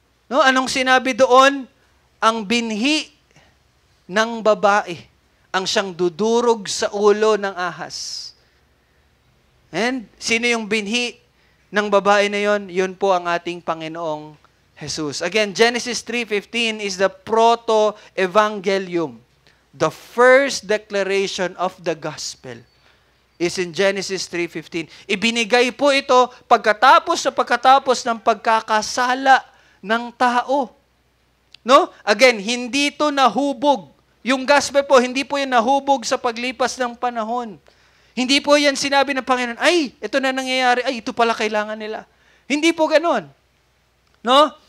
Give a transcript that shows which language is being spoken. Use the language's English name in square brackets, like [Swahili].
[Filipino] No, anong sinabi doon? Ang binhi ng babae ang siyang dudurog sa ulo ng ahas. And sino yung binhi ng babae na yon? Yun po ang ating Panginoong Jesus. [English] Again, Genesis 3:15 is the proto-evangelium. The first declaration of the gospel is in Genesis 3:15. [Filipino] Ibinigay po ito pagkatapos ng pagkakasala ng tao. No? Again, hindi ito nahubog. Yung gospel po, hindi po yan nahubog sa paglipas ng panahon. Hindi po yan sinabi ng Panginoon, ay, ito na nangyayari, ay, ito pala kailangan nila. Hindi po ganon. No?